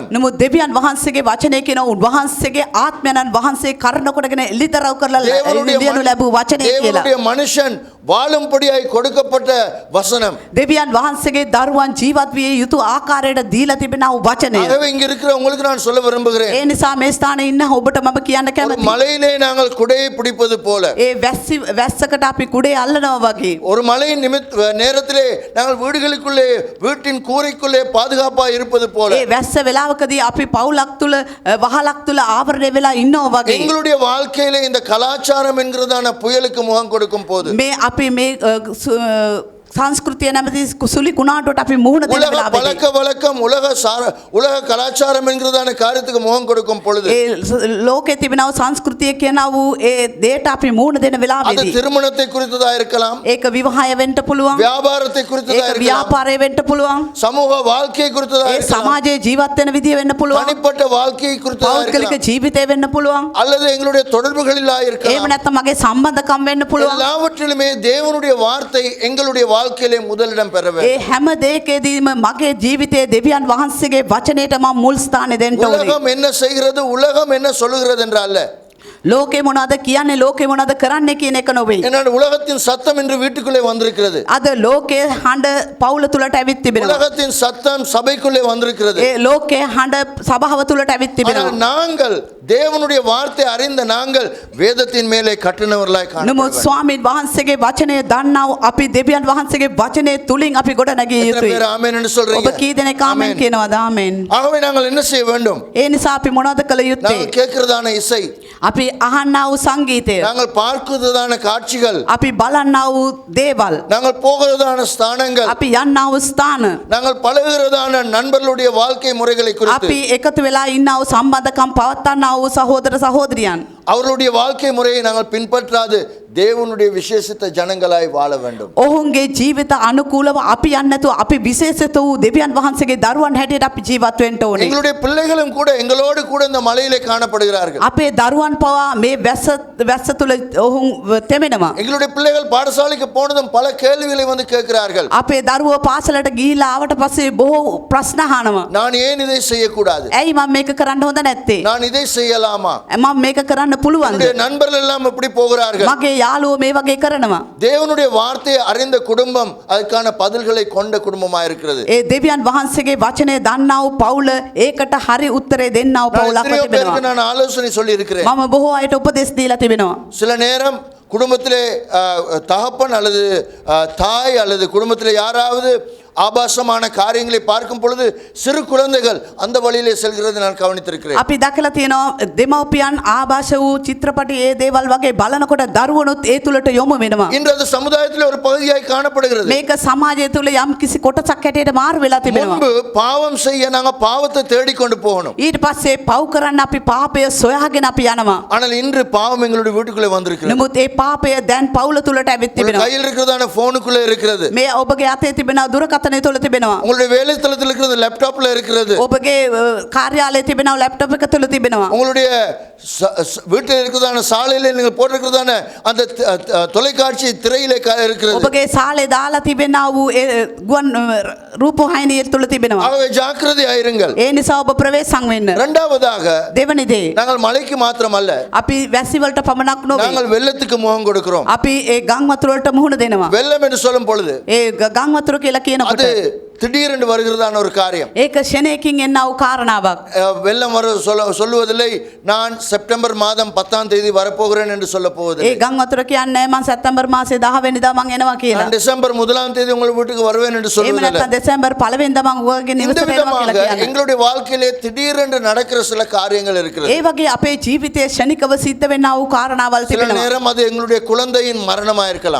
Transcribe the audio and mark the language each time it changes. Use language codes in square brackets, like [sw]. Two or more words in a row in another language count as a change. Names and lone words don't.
[si] නමුත් දෙවියන් වහන්සේගේ වචනේ කියන උන්වහන්සේගේ ආත්මයන්න් වහන්සේ කරුණ කොටගෙන එලිතරව් කරලා ලියනු ලැබූ වචනේ කියලා. [ta] தேவனுடைய மனுஷன் வாழும்படியாய் கொடுக்கப்பட்ட வசனம். [si] දෙවියන් වහන්සේගේ දරුවන් ජීවත් විය යුතු ආකාරයට දීලා තිබෙනා වූ වචනය. [ta] ஆகவே இங்க இருக்கிற உங்களுக்கு நான் சொல்ல விரும்புகிறேன், [si] ඒ නිසා මේ ස්ථානයේ ඉන්න ඔබට මම කියන්න [ta] ஒரு [si] කැමතියි. [ta] மலையிலே நாங்கள் குடையை பிடிப்பது போல, [si] ඒ වැස්සකට අපි කුඩේ අල්ලනවා වගේ. [ta] ஒரு மலையின் நேரத்திலே நாங்கள் வீடுகளுக்குள்ளே வீட்டின் கூரைக்குள்ளே பாதுகாப்பாக இருப்பது போல, [si] ඒ වැස්ස වෙලාවකදී අපි පවුලක් තුල වහලක් තුල ආවරණය වෙලා ඉන්නවා වගේ. [ta] எங்களுடைய வாழ்க்கையிலே இந்த கலாச்சாரம் என்கிறதான புயலுக்கு முகம் கொடுக்கும் போது, [si] මේ අපි මේ සංස්කෘතිය නැමැති සුලි කුණාටුවට අපි මුහුණ දෙන [ta] உலக [si] වෙලාවේදී [ta] பழக்க வழக்கம் உலக கலாச்சாரம் என்கிறதான காரியத்துக்கு முகம் கொடுக்கும் பொழுது, [si] ඒ ලෝකයේ තිබෙනා වූ සංස්කෘතිය කියනා වූ ඒ දේට අපි මුහුණ දෙන [ta] அது [si] වෙලාවේදී [ta] திருமணத்தை குறித்ததா இருக்கலாம், [si] ඒක විවාහය වෙන්න පුළුවන්, [ta] வியாபாரத்தை குறித்ததா [si] ඒක [ta] இருக்கலாம், [si] ව්‍යාපාරය වෙන්න පුළුවන්, [ta] சமூக வாழ்க்கையை குறித்ததா [si] ඒ [ta] இருக்கலாம், [si] සමාජයේ ජීවත් වෙන විදිය වෙන්න පුළුවන්, [ta] தனிப்பட்ட வாழ்க்கையை குறித்ததா [si] පෞද්ගලික [ta] இருக்கலாம், [si] ජීවිතය වෙන්න පුළුවන්, [ta] அல்லது எங்களுடைய தொடர்புகளில் [si] එහෙම [ta] இருக்கலாம். [si] නැත්නම් මගේ සම්බන්ධකම් වෙන්න පුළුවන්. [ta] எல்லாவற்றிலுமே தேவனுடைய வார்த்தை எங்களுடைய வாழ்க்கையிலே முதலிடம் பெற [si] ඒ [ta] வேண்டும். [si] හැම දෙයකදීම මගේ ජීවිතයේ දෙවියන් වහන්සේගේ වචනයට මම මුල් ස්ථානය දෙන්න ඕනේ. [ta] உலகம் என்ன செய்கிறது, உலகம் என்ன சொல்லுகிறது என்று அல்ல. [si] ලෝකේ මොනවද කියන්නේ, ලෝකේ මොනවද කරන්නේ කියන එක නොවේ. [ta] என்னோட உலகத்தின் சத்தம் இன்று வீட்டுக்குள்ளே வந்திருக்கிறது, [si] අද ලෝකයේ හඬ පවුල තුලට ඇවිත් තිබෙනවා. [ta] உலகத்தின் சத்தம் சபைக்குள்ளே வந்திருக்கிறது. [si] ඒ ලෝකයේ හඬ සභාව තුලට ඇවිත් [ta] ஆனால் [si] තිබෙනවා. [ta] நாங்கள் தேவனுடைய வார்த்தை அறிந்த நாங்கள் வேதத்தின் மேலே கட்டினவர்களாய் [si] නමුත් [ta] காணப்படுவோம். [si] ස්වාමීන් වහන්සේගේ වචනය දන්නා වූ අපි දෙවියන් වහන්සේගේ වචනය තුලින් අපි ගොඩ නැගිය [ta] எத்தனை [si] යුතුයි. [ta] பேர் ஆமென் என்று [si] ඔබ [ta] சொல்றீங்க? [si] කී දෙනෙක් ආමෙන් [ta] ஆமென். [si] කියනවද? ආමෙන්. [ta] ஆகவே நாங்கள் என்ன செய்ய வேண்டும்? [si] ඒ නිසා අපි මොනවද කළ යුත්තේ? [ta] நாங்கள் கேட்கிறதான இசை, [si] අපි අහන්නා වූ සංගීතය, [ta] நாங்கள் பார்க்கிறதான காட்சிகள், [si] අපි බලන්නා වූ දේවල්, [ta] நாங்கள் போகிறதான ஸ்தானங்கள், [si] අපි යන්නා වූ ස්ථාන, [ta] நாங்கள் பழகுகிறதான நண்பர்களுடைய வாழ்க்கை முறைகளை குறித்து, [si] අපි එකතු වෙලා ඉන්නා වූ සම්බන්ධකම් පවත්වන්නා වූ සහෝදර සහෝදරියන්, [ta] அவர்களுடைய வாழ்க்கை முறையை நாங்கள் பின்பற்றாது தேவனுடைய விசேஷித்த ஜனங்களாய் வாழ வேண்டும். [si] ඔවුන්ගේ ජීවිත අනුකූලව අපි යන්නේ නැතුව අපි විශේෂිත වූ දෙවියන් වහන්සේගේ දරුවන් හැටියට අපි ජීවත් වෙන්න ඕනේ. [ta] எங்களுடைய பிள்ளைகளும் கூட எங்களோடு கூட இந்த மலையிலே காணப்படுகிறார்கள். [si] අපේ දරුවන් පවා මේ වැස්ස තුල ඔවුන් තෙමෙනවා. [ta] எங்களுடைய பிள்ளைகள் பாடசாலைக்கு போனதும் பல கேள்விகளை வந்து கேட்கிறார்கள். [si] අපේ දරුවෝ පාසලට ගිහිල්ලා ආවට පස්සේ බොහෝ ප්‍රශ්න අහනවා. [ta] நான் ஏன் இதை செய்யக்கூடாது, [si] ඇයි මම මේක කරන්න හොඳ නැත්තේ? [ta] நான் இதை செய்யலாமா, [si] මම මේක කරන්න පුළුවන්ද? [ta] என்னுடைய நண்பர்கள் எல்லாம் இப்படி போகிறார்கள். [si] මගේ යාළුවෝ මේ වගේ කරනවා. [ta] தேவனுடைய வார்த்தையை அறிந்த குடும்பம் அதுக்கான பதில்களை கொண்ட குடும்பமா இருக்கிறது. [si] ඒ දෙවියන් වහන්සේගේ වචනය දන්නා වූ පවුල ඒකට හරි උත්තරේ දෙන්නා වූ [ta] நான் [si] පවුලක් [ta] எத்தனையோ பேருக்கு [si] තිබෙනවා. [ta] நான் ஆலோசனை சொல்லி இருக்கிறேன். [si] මම බොහෝ අයට උපදෙස් දීලා තිබෙනවා. [ta] சில நேரம் குடும்பத்திலே தகப்பன் அல்லது தாய் அல்லது குடும்பத்திலே யாராவது ஆபாசமான காரியங்களை பார்க்கும் பொழுது சிறு குழந்தைகள் அந்த வழியிலே செல்கிறது நான் கவனித்திருக்கிறேன். [si] අපි දැකලා තියෙනවා දෙමව්පියන් ආభాෂ වූ චිත්‍රපටි ඒ දේවල් වගේ බලනකොට දරුවනුත් ඒ තුලට යොමු වෙනවා. [ta] இன்று அது சமுதாயத்தில் ஒரு பகுதியாய் காணப்படுகிறது. [si] මේක සමාජය තුල යම් කිසි කොටසක් හැටියට මාරු වෙලා තිබෙනවා. [ta] முன்பு பாவம் செய்ய நாங்க பாவத்தை தேடிக்கொண்டு போகணும். [si] ඊට පස්සේ පව් කරන්න අපි පාපය සොයාගෙන අපි යනවා. [ta] ஆனால் இன்று பாவம் எங்களுடைய வீட்டுக்குள்ளே வந்திருக்கிறது. [si] නමුත් ඒ පාපය දැන් පවුල තුලට ඇවිත් [ta] உங்கள் [si] තිබෙනවා. [ta] கையில் இருக்கிறதான போனுக்குள்ளே இருக்கிறது. [si] මේ ඔබගේ අතේ තිබෙන දුරකථනය තුල තිබෙනවා. [ta] உங்களுடைய வேலை தளத்தில் இருக்கிறது, லேப்டாப்ல இருக்கிறது. [si] ඔබගේ කාර්යාලයේ තිබෙන ලැප්ටොප් එක තුල තිබෙනවා. [ta] உங்களுடைய வீட்டில் இருக்கிறதான சாலையில நீங்கள் போட்டிருக்கிறதான அந்த தொலைக்காட்சி திரையிலே இருக்கிறது. [si] ඔබගේ සාලේ දාලා තිබෙනා වූ ඒ ගුවන් රූපවාහිනිය තුල තිබෙනවා. [ta] ஆகவே ஜாக்கிரதையாயிருங்கள். [si] ඒ නිසා ඔබ ප්‍රවේශම් වෙන්න. [ta] இரண்டாவதாக [si] දෙවනි දේ, [ta] நாங்கள் மலைக்கு மாத்திரமல்ல, [si] අපි වැසි වලට පමණක් නොවේ. [ta] நாங்கள் வெள்ளத்துக்கு முகம் கொடுக்கிறோம். [si] අපි ඒ ගම් වතුර වලට මුහුණ දෙනවා. [ta] வெள்ளம் என்று சொல்லும் பொழுது [si] ඒ ගම් වතුර කියලා කියනකොට [ta] அது திடீரென்று வருகிறதான ஒரு காரியம். [si] ඒක ෂණයකින් එන්නා වූ කාරණාවක්. [ta] வெள்ளம் சொல்லுவதில்லை நான் செப்டம்பர் மாதம் 10ஆம் தேதி வரப்போகிறேன் என்று சொல்ல [si] ඒ [ta] போவதில்லை. [si] ගම් වතුර කියන්නේ මම සැප්තැම්බර් මාසේ 10 වෙනිදා මං එනවා කියලා. [ta] நான் டிசம்பர் 1ஆம் தேதி உங்கள் வீட்டுக்கு வருவேன் என்று [si] එහෙම [ta] சொல்வதில்லை. [si] නැත්නම් දෙසැම්බර් 1 වෙනිදා මං ඔයගේ [ta] இந்த [si] නිවසට එනවා [ta] விதமாக [si] කියලා කියන්නේ. [ta] எங்களுடைய வாழ்க்கையிலே திடீரென்று நடக்கிற சில காரியங்கள் இருக்கிறது. [si] ඒ වගේ අපේ ජීවිතයේ ෂණිකව සිද්ධ වෙන්නා වූ කාරණාවල් [ta] சில [si] තිබෙනවා. [ta] நேரம் அது எங்களுடைய குழந்தையின் மரணமா இருக்கலாம்,